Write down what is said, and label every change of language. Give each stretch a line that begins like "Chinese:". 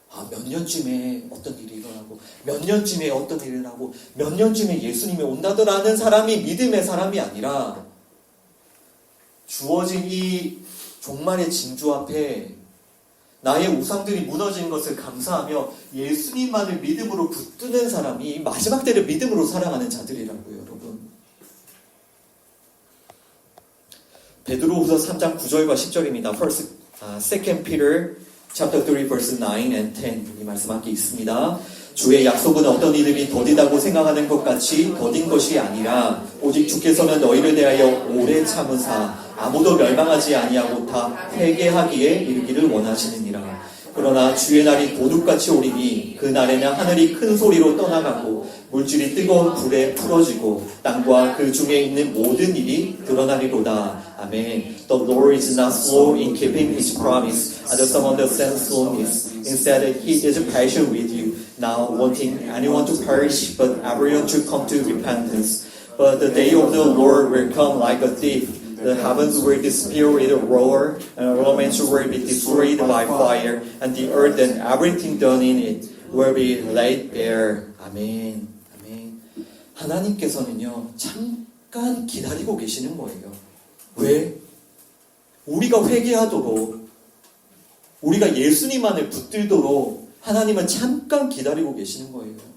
Korean: 몇 년쯤에 어떤 일이 일어나고 몇 년쯤에 어떤 일이 일어나고 몇 년쯤에 예수님이 온다더라는 사람이 믿음의 사람이 아니라 주어진 이 종말의 징조 앞에 나의 우상들이 무너진 것을 감사하며 예수님만을 믿음으로 붙드는 사람이 마지막 때를 믿음으로 살아가는 자들이라고요, 여러분. 베드로후서 3장 9절과 10절입니다.
English: Second Peter chapter 3 verse 9 and 10
Korean: 이 말씀 함께 있습니다. 주의 약속은 어떤 이들이 더디다고 생각하는 것 같이 더딘 것이 아니라 오직 주께서는 너희를 대하여 오래 참으사 아무도 멸망하지 아니하고 다 회개하기에 이르기를 원하시느니라. 그러나 주의 날이 도둑같이 오리니 그 날에는 하늘이 큰 소리로 떠나가고 물질이 뜨거운 불에 풀어지고 땅과 그 중에 있는 모든 일이 드러나리로다. 아멘.
English: The Lord is not slow in keeping His promise, as some understand slowness. Instead, He is patient with you, not wanting anyone to perish, but everyone to come to repentance. But the day of the Lord will come like a thief. The heavens will disappear with a roar, and elements will be destroyed by fire, and the earth and everything done in it will be laid bare.
Korean: 아멘. 아멘. 하나님께서는요, 잠깐 기다리고 계시는 거예요. 왜? 우리가 회개하도록, 우리가 예수님만을 붙들도록 하나님은 잠깐 기다리고 계시는 거예요.